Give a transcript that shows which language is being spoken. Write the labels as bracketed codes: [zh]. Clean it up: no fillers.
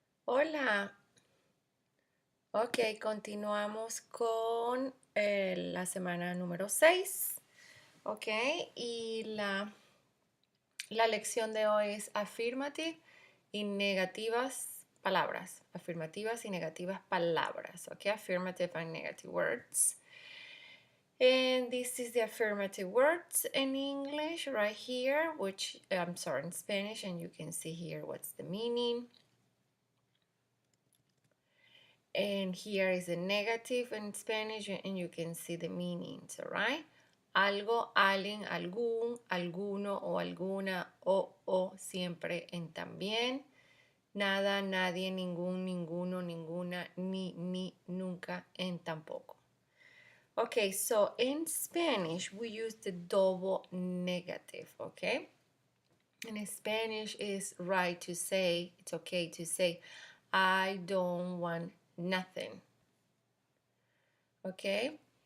[es] Hola, ok, continuamos con la semana número 6, ok, y la lección de hoy es afirmative y negativas palabras, afirmativas y negativas palabras, ok, [en] affirmative and negative words. And this is the affirmative words in English right here, which I'm sorry, in Spanish, and you can see here what's the meaning. And here is the negative in Spanish, and you can see the meanings, all right? [es] Algo, alguien, algún, alguno o alguna, o, siempre, en también. Nada, nadie, ningún, ninguno, ninguna, ni, nunca, en tampoco. [en] Okay, so in Spanish, we use the double negative, okay? In Spanish, it's right to say, it's okay to say, I don't want nothing. Okay?